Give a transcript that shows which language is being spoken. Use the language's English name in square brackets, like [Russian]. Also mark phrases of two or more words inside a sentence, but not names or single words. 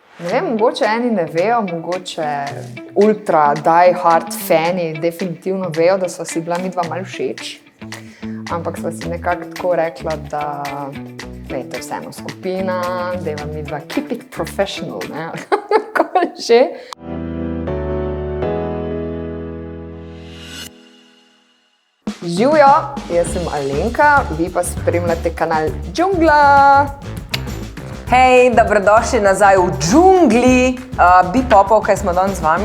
[Slovenian] Ne vem, mogoče eni ne vejo, mogoče ultra [English] die hard [Slovenian] fani definitivno vejo, da so si bila midva malo všeč. Ampak sva si nekako tako rekla, da to je vseeno skupina, da ima midva [English] keep it professional, [Slovenian] ne? Kako že? Živjo, jaz sem Alenka, vi pa spremljate kanal Džungla. Hej, dobrodošli nazaj v džungli Bipopov, smo danes z vami.